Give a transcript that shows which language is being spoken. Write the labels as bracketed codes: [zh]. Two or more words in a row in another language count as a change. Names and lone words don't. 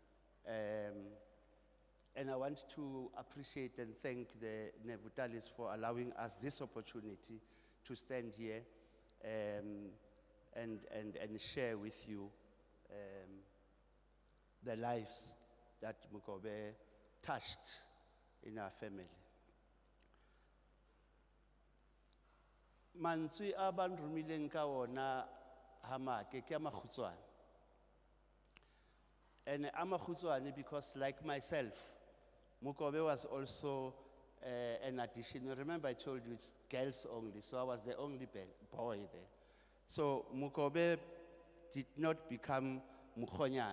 [en] And I want to appreciate and thank the Nevutalis for allowing us this opportunity to stand here and share with you the lives that Mukobe touched in our family. [luy] Mansui aban rumileng ka ona hamake ke amakhutswane. [en] And amakhutswane because like myself, Mukobe was also an addition. Remember I told you it's girls only, so I was the only boy there. So Mukobe did not become Mukhonyan.